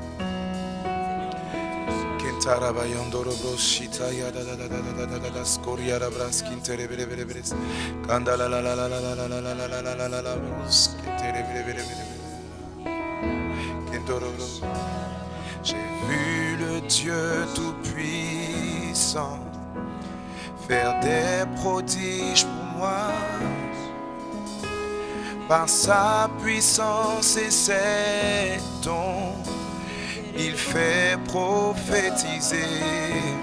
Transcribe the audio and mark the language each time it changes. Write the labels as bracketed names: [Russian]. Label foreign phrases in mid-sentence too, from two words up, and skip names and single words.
[French] kintara ba yandoro bros shita ya da da da da da da da skoriara bras kintere bere bere bres kandala la la la la la la la la la la la la la bros kintere bere bere bere kintoro bros. J'ai vu le Dieu tout-puissant faire des prodiges pour moi. Par sa puissance et ses dons, il fait prophétiser.